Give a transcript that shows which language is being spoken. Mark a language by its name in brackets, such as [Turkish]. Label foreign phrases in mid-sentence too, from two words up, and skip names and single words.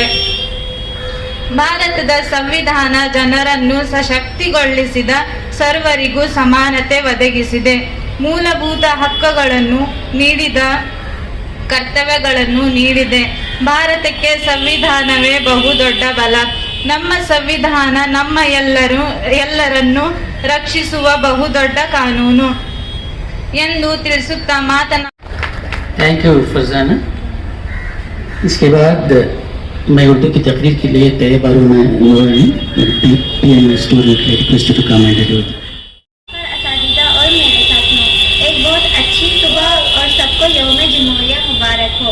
[Kannada] ಭಾರತದ ಸಂವಿಧಾನ ಜನರನ್ನು ಸಶಕ್ತಿಗೊಳಿಸಿದ, ಸರ್ವರಿಗೂ ಸಮಾನತೆ ಒದಗಿಸಿದೆ, ಮೂಲಭೂತ ಹಕ್ಕುಗಳನ್ನು ನೀಡಿದ, ಕರ್ತವ್ಯಗಳನ್ನು ನೀಡಿದೆ. ಭಾರತಕ್ಕೆ ಸಂವಿಧಾನವೇ ಬಹುದೊಡ್ಡ ಬಲ. ನಮ್ಮ ಸಂವಿಧಾನ ನಮ್ಮ ಎಲ್ಲರನ್ನು ರಕ್ಷಿಸುವ ಬಹುದೊಡ್ಡ ಕಾನೂನು ಎಂದು ತಿಳಿಸುತ್ತಾ [English] thank you फरजाना। [Urdu] اس کے بعد میں اردو کی تقریر کے لیے تیار بارونا [English] PM student request to come and deliver. [Urdu] اساتذہ اور میرے ساتھیوں، ایک بہت اچھی صبح اور سب کو یوم جمہوریہ مبارک ہو.